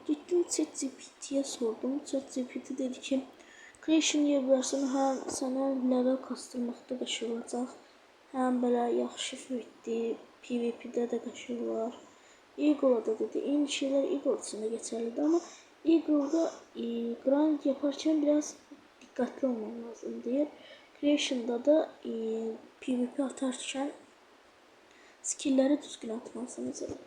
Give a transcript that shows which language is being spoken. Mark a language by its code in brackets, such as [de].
[tr] Gittim ChatGPT'ye sordum. [az] ChatGPT dedi ki Creation yiyebilirsin, həm sənə level kastırmaqda qəşəng olacaq. Həm belə yaxşı fruitdir, PvP'də də qəşəng olar. Eagle'a da dedi. [tr] Eyni şeyler Eagle için de geçerlidir ama Eagle'da grind yaparken biraz dikkatli olman lazım diye. [az] Creation'da da PvP atarken skill'leri düzgün atmalısınız.